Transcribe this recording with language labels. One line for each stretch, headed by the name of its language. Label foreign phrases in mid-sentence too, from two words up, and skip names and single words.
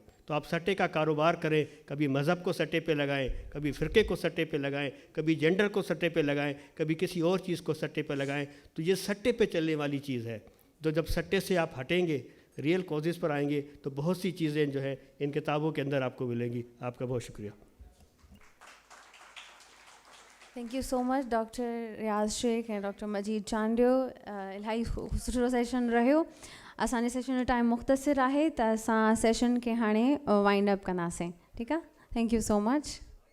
Urdu: تو آپ سٹے کا کاروبار کریں, کبھی مذہب کو سٹے پہ لگائیں, کبھی فرقے کو سٹے پہ لگائیں, کبھی جینڈر کو سٹے پہ لگائیں, کبھی کسی اور چیز کو سٹے پہ لگائیں. تو یہ سٹے پہ چلنے والی چیز ہے. تو جب سٹے سے آپ ہٹیں گے,
English: real causes
Urdu: پر آئیں گے, تو بہت سی چیزیں جو ہیں ان کتابوں کے اندر آپ کو ملیں گی. آپ کا بہت شکریہ.
English: Thank you so much Doctor Riaz Shaikh ऐं डॉक्टर मजीद चांडियो.
Sindhi: इलाही सुठो सेशन रहियो. असांजे सेशन जो टाइम मुख़्तसिर आहे त असां सेशन खे हाणे
English: wind up
Sindhi: कंदासीं. ठीकु आहे.
English: Thank you so much.